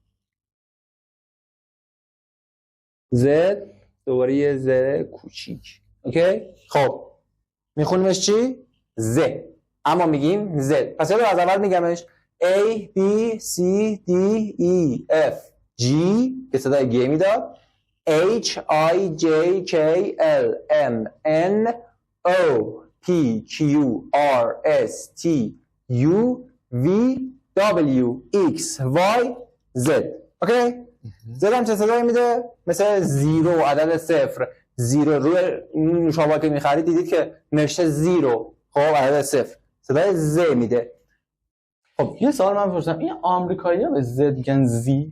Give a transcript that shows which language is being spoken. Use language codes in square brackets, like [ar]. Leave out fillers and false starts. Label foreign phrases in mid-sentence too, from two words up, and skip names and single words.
[fa] زد دوباره یه ز کوچیک. اوکی؟ خب میخونیمش چی؟ ز. اما میگیم زد. پس یادم از اول میگمش [en] A B C D E F G [fa] که صدای G میداد [en] H I J K L M N O P Q R S T U V W X Y Z. [fa] اوکی؟ زد هم چه صدایی میده؟ مثل زیرو، عدد صفر. زیرو روی نوشابه که میخرید دیدید که نوشته زیرو، خب عدد صفر. صدای ز میده. خب یه سوال من پرسیدم این آمریکایی‌ها به زد میگن زی؟